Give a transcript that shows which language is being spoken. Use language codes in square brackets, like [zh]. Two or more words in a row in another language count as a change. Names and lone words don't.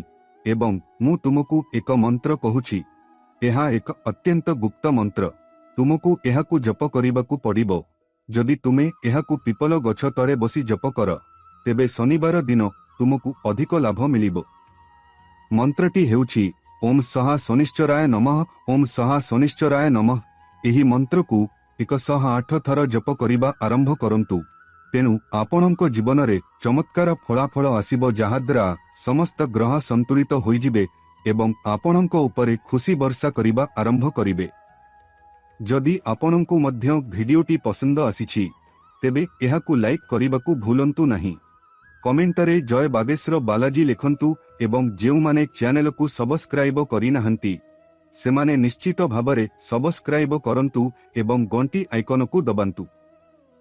[or] ଏବଂ ମୁଁ ତୁମକୁ ଏକ ମନ୍ତ୍ର କହୁଛି, ଏହା ଏକ ଅତ୍ୟନ୍ତ ଗୁପ୍ତ ମନ୍ତ୍ର। ତୁମକୁ ଏହାକୁ ଜପ କରିବାକୁ ପଡ଼ିବ। ଯଦି ତୁମେ ଏହାକୁ ପିପଳ ଗଛ ତଳେ ବସି ଜପ କର, ତେବେ ଶନିବାର ଦିନ ତୁମକୁ ଅଧିକ ଲାଭ ମିଳିବ। ମନ୍ତ୍ରଟି ହେଉଛି [sa] ओम सहा शनिश्चराय नमः, ओम सहा शनिश्चराय नमः। [or] ଏହି ମନ୍ତ୍ରକୁ 108 ଥର ଜପ କରିବା ଆରମ୍ଭ କରନ୍ତୁ। ତେଣୁ ଆପଣଙ୍କ ଜୀବନରେ ଚମତ୍କାର ଫଳାଫଳ ଆସିବ, ଯାହାଦ୍ୱାରା ସମସ୍ତ ଗ୍ରହ ସନ୍ତୁଳିତ ହୋଇଯିବେ ଏବଂ ଆପଣଙ୍କ ଉପରେ ଖୁସି ବର୍ଷା କରିବା ଆରମ୍ଭ କରିବେ। ଯଦି ଆପଣଙ୍କୁ ମଧ୍ୟ ଭିଡିଓଟି ପସନ୍ଦ ଆସିଛି ତେବେ ଏହାକୁ ଲାଇକ କରିବାକୁ ଭୁଲନ୍ତୁ ନାହିଁ। କମେଣ୍ଟରେ ଜୟ ବାଗେଶ୍ୱର ବାଲାଜୀ ଲେଖନ୍ତୁ ଏବଂ ଯେଉଁମାନେ ଚ୍ୟାନେଲ କୋ ସବସ୍କ୍ରାଇବ କରି ନାହାନ୍ତି ସେମାନେ ନିଶ୍ଚିତ ଭାବରେ ସବସ୍କ୍ରାଇବ କରନ୍ତୁ ଏବଂ ଘଣ୍ଟି ଆଇକନ କୋ ଦବାନ୍ତୁ।